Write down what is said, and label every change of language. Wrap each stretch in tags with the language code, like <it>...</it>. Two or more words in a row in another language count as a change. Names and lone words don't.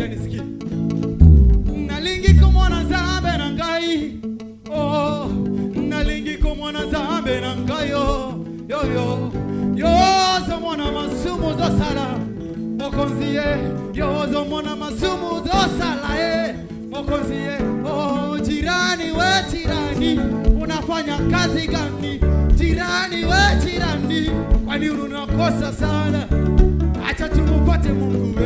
<ln>Niki nalingi kumwona Zambe na ngai. Oh, nalingi kumwona Zambe na ngai. Yo zo mwana masumu zo sala mokonziye. Yo zo mwana masumu zo sala mokonziye.</ln> <sw>Oh, jirani we jirani, unafanya kazi gani? Jirani we jirani, kwani unakosa sana? Acha tumupate Mungu.</sw>